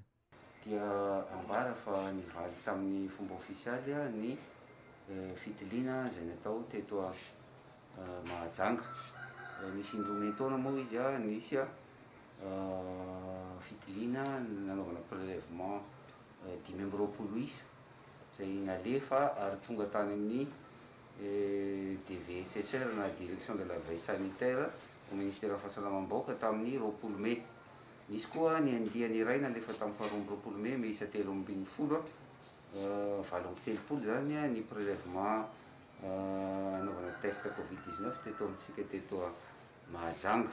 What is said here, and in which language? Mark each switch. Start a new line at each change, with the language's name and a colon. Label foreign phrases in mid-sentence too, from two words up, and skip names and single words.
Malagasy: Dia ambara fa nivaly tamin'ny fomba ofisialy ny fitiliana izay natao teto Mahajanga. Nisy indroa taona moa izy nisy fitiliana nanaovana prélèvement 20 isa izay nalefa ary tonga tany amin'ny DVSSR na
French: direction de la veille sanitaire au ministère
Malagasy: fahasalamam-bahoaka tamin'ny 20 May. Nisy koa ny andiany iray nalefa tamin'ny 20 May miisa 3 zany ny prélèvement anaovana test Covid-19 teto amintsika teto Mahajanga.